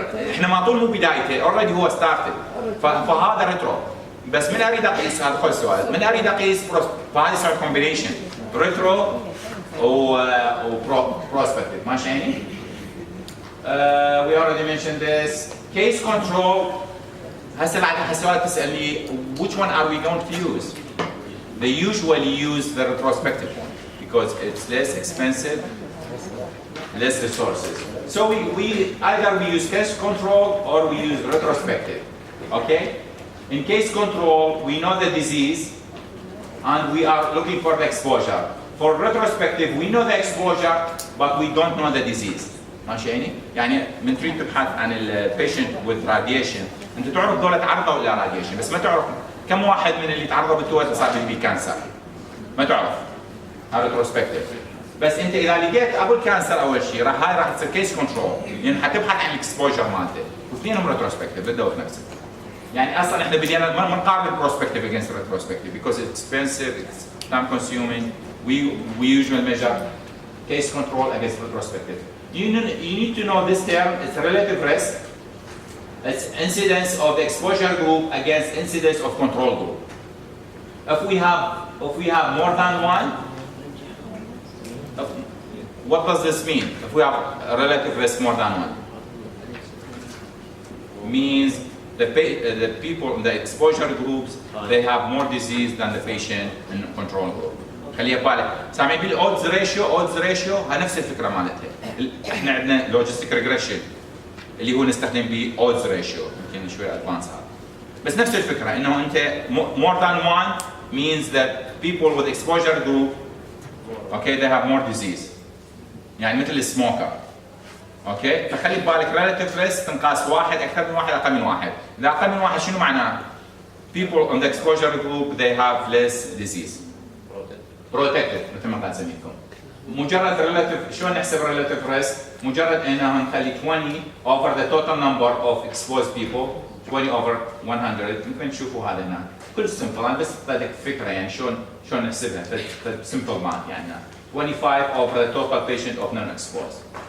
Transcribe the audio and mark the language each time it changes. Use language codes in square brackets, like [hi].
[ar] احنا ما طول مو بدايته اوريدي هو ستارتد فهذا ريترو بس من اريد اقيس هذا خوش سؤال من اريد اقيس فهذه صار كومبينيشن ريترو وبروسبكتيف ماشي يعني؟ We already mentioned this case control هسه بعد هالسؤال تسالني which one are we going to use? [en] They usually use the retrospective one because it's less expensive, less resources. So we either we use case control or we use retrospective. Okay? In case control, we know the disease and we are looking for the exposure. For retrospective, we know the exposure but we don't know the disease. [ar] ماشي يعني؟ يعني من تريد تبحث عن patient with radiation، انت تعرف دول تعرضوا الى radiation بس ما تعرف كم واحد من اللي تعرضوا بالتوالي صار به كانسر. ما تعرف. هذا ريتروسبكتيف. بس انت اذا لقيت ابو الكانسر اول شيء راح تصير كيس كنترول، يعني حتبحث عن الاكسبوجر مالته، واثنينهم ريتروسبكتيف بالدور نفسه. [en] يعني اصلا احنا بدينا ما نقارن البروسبكتيف against retrospective because it's expensive, it's time consuming. We usually measure case control against retrospective. You need to know this term, it's relative risk. It's incidence of the exposure group against incidence of control group. If we have more than one, what does this mean? If we have a relative risk more than one, means the people in the exposure groups they have more disease than the patient in the control group. [ar] خليها ببالك. سامعين بالاودز ريشيو نفس الفكره مالتها. احنا عندنا لوجيستيك ريجريشن اللي هو نستخدم به اودز ريشيو، يمكن شوي ادفانس هذا. [en] بس نفس الفكره انه انت more than one means that people with exposure group okay they have more disease. [ar] يعني مثل السموكر. اوكي؟ فخلي ببالك relative risk تنقاس واحد اكثر من واحد اقل من واحد. [en] اذا اقل من واحد شنو معناه؟ People on the exposure group they have less disease. [ar] Protected مثل ما قال زميلكم. مجرد relative شلون نحسب relative risk؟ مجرد انه نخلي 20 over the total number of exposed people 20 over 100 ممكن تشوفوا هذا هنا. كل سمبل انا بس بدك فكره يعني شلون نحسبها سمبل مات يعني 25 over the total patient of non-exposed.